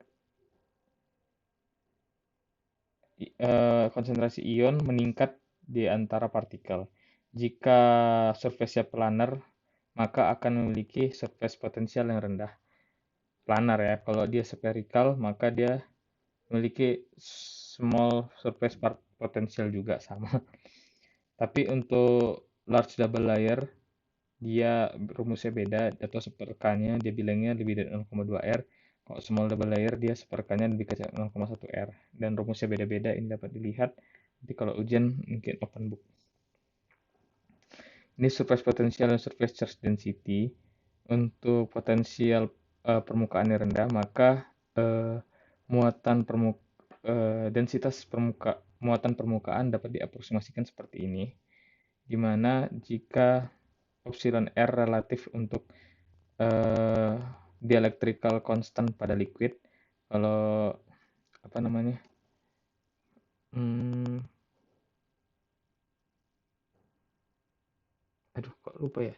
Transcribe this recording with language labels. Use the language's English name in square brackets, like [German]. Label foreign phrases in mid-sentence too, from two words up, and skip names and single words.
[Indonesian] Konsentrasi ion meningkat di antara partikel. Jika surface-nya planar, maka akan memiliki surface potensial yang rendah. Planar ya, kalau dia spherical, maka dia memiliki [English] small surface potential [Indonesian] juga sama. Tapi untuk [English] large double layer, [Indonesian] dia rumusnya beda, atau seperkanya dia bilangnya lebih dari 0,2 R. Kalau [English] small double layer [Indonesian] dia seperkanya lebih kecil 0,1 R. Dan rumusnya beda-beda, ini dapat dilihat. Nanti kalau ujian mungkin [English] open book. Ini surface potential dan surface charge density. [Indonesian] Untuk potensial permukaannya rendah, maka muatan densitas muatan permukaan dapat diaproksimasikan seperti ini, di mana jika epsilon R relatif untuk [English] dielectrical constant [Indonesian] pada liquid, kalau apa namanya aduh kok lupa ya.